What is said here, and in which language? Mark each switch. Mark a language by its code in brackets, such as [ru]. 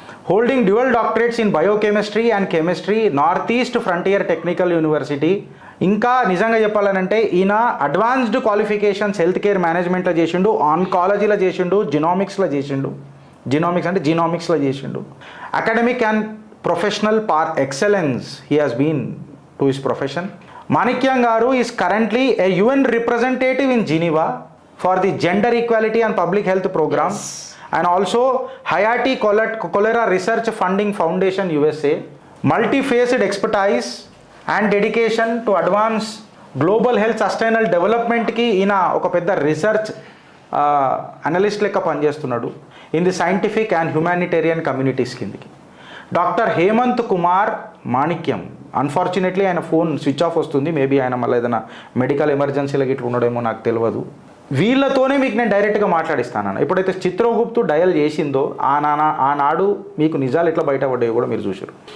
[en] Holding dual doctorates in biochemistry and chemistry, north east frontier technical university. [te] ఇంకా నిజంగా చెప్పాలనంటే ఈయన advanced qualifications health care మేనేజ్మెంట్లో చేసిండు, ఆన్కాలజీలో చేసిండు, జినోమిక్స్లో చేసిండు. జీనోమిక్స్లో చేసిండు. [en] Academic and professional excellence he has been to his profession. Manikyam garu is currently a UN representative in Geneva for the Gender Equality and Public Health Program, and also Hayati Cholera Research Funding Foundation USA. Multi-faced expertise and dedication to advance global health sustainable development [te] ki ina oka pedda [en] research analyst [te] లెక్క పనిచేస్తున్నాడు [en] in the scientific and humanitarian communities [te] కిందికి. Doctor Hemant Kumar మాణిక్యం, unfortunately ఆయన phone switch off వస్తుంది, maybe ఆయన మళ్ళీ ఏదైనా medical ఎమర్జెన్సీలకు ఇట్లా ఉండడేమో నాకు తెలియదు. వీళ్ళతోనే మీకు నేను డైరెక్ట్గా మాట్లాడిస్తాను. ఎప్పుడైతే చిత్రగుప్తు డయల్ చేసిందో ఆనాడు మీకు నిజాలు ఎట్లా బయటపడ్డాయో కూడా మీరు చూసారు.